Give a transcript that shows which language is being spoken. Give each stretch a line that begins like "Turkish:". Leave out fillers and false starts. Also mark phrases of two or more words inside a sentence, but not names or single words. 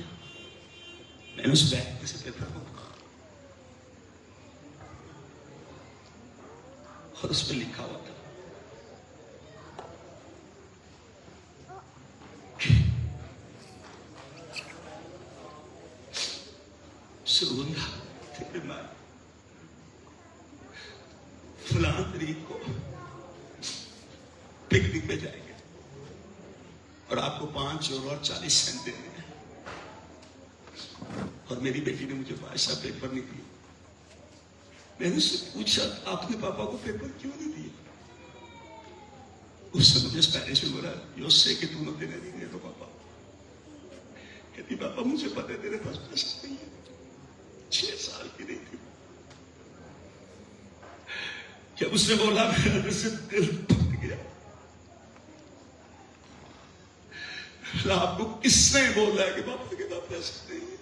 Hindi: मैंने उस बैग में से पेपर को पकड़ा और उस पर लिखा हुआ था सुगंधा तेरे मां फलां तारीख को पिकनिक पे जाएंगे और आपको 5 यूरो और 40 सेंट देने हैं। और मेरी बेटी ने मुझे बादशाह पेपर नहीं दिए। मैंने उससे पूछा, आपने पापा को पेपर क्यों नहीं दिए? उसने मुझे स्पेनिश में बोला,
Spanish: Yo sé que tú no tienes dinero
Hindi: पापा। कहती पापा मुझे पता है तेरे पास पैसा नहीं है। 6 साल की नहीं थी जब उसने बोला, मेरे अंदर से दिल टूट गया। आपको किसने बोला है कि पापा के पास पैसा नहीं है?